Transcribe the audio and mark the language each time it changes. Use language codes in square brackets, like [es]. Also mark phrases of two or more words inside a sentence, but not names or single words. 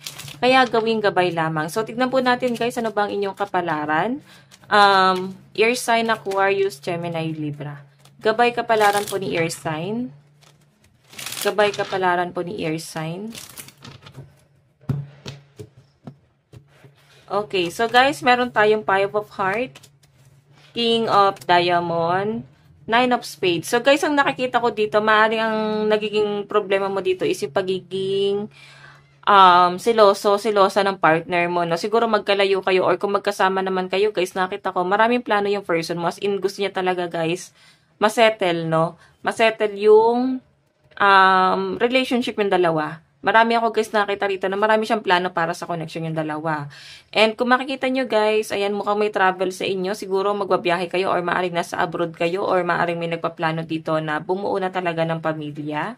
[tl] Kaya gawing gabay lamang. So, tignan po natin guys, ano bang inyong kapalaran? Air sign, Aquarius, Gemini, Libra. Gabay kapalaran po ni [en] air sign. [tl] Gabay kapalaran po ni [en] air sign. [tl] Okay, so guys, meron tayong Five of Hearts, King of Diamond, Nine of Spades. So guys, ang nakikita ko dito, maaaring ang nagiging problema mo dito is yung pagiging silosa ng partner mo, no? Siguro magkalayo kayo or kung magkasama naman kayo, guys, nakita ko, maraming plano yung person mo. [en] As in, [tl] gusto niya talaga, guys, masettle, no? Masettle yung relationship yung dalawa. Marami ako guys nakita rito na marami siyang plano para sa connection yung dalawa. And kung makikita nyo guys, ayan mukhang may travel sa inyo. Siguro magbabiyahe kayo or maaring nasa abroad kayo or maaring may nagpaplano dito na bumuo na talaga ng pamilya.